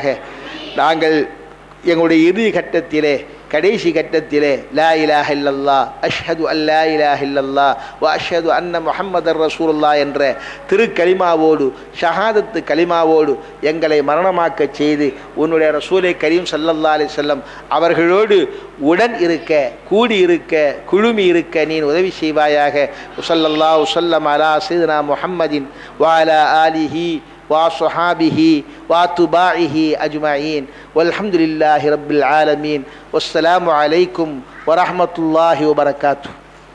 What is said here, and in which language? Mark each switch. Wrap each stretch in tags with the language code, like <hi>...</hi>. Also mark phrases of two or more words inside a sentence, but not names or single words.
<ta>நாங்கள் எங்களுடைய இறுதி கட்டத்திலே கடைசி கட்டத்திலே</ta> <ar>لا إله إلا الله أشهد أن لا إله إلا الله وأشهد أن محمدا رسول الله</ar> <ta>என்ற திருக்கலிமாவோடு ஷஹாதத்து கலிமாவோடு எங்களை மரணமாக்க செய்து உன்னுடைய ரசூலை கரீம்</ta> <ar>صلى الله عليه وسلم</ar> <ta>அவர்களோடு உடன் இருக்க கூடி இருக்க குழுமி இருக்க நீ உதவி செய்வாயாக.</ta> <ar>صلى الله وسلم على سيدنا محمد وعلى آله وصحابه واتباعه أجمعين والحمد لله رب العالمين والسلام عليكم ورحمة الله وبركاته.</ar>